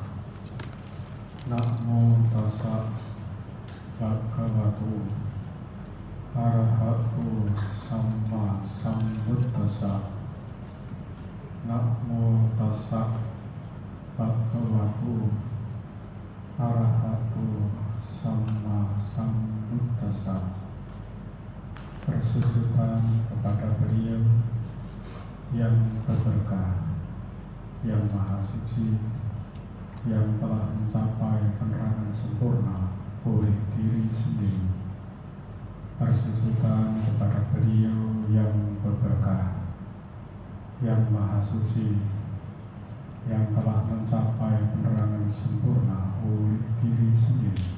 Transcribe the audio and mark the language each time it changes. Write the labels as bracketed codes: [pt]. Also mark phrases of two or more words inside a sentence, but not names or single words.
[pi] Namo tassa bhagavato arahato samma sambuddhassa. Namo tassa bhagavato arahato samma sambuddhassa. [id] Bersusutan kepada beliau yang berberkah, yang maha suci, yang telah mencapai penerangan sempurna oleh diri sendiri. Bersusutan kepada beliau yang berberkah, yang maha suci, yang telah mencapai penerangan sempurna oleh diri sendiri.